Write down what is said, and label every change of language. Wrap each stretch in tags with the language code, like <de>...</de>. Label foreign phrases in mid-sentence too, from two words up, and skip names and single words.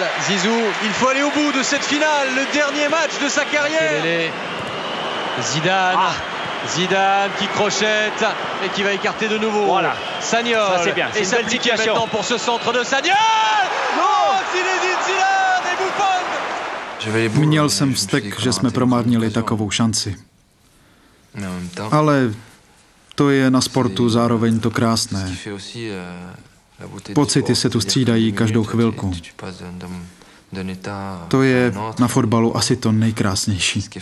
<fr>Zizou, il faut aller au bout de cette finale, le dernier match de sa carrière. Zidane. Zidane qui crochette et qui va écarter de nouveau. Voilà. Sagnol. Ça c'est bien, c'est une belle situation. Maintenant pour ce centre de Sagnol. Oh, Zinedine Zidane et Buffon.</fr> <cs>Měl jsem vztek, že jsme promárnili takovou šanci. Ale to je na sportu zároveň to krásné. Pocity se tu střídají každou chvilku. To je na fotbalu asi to nejkrásnější.</cs>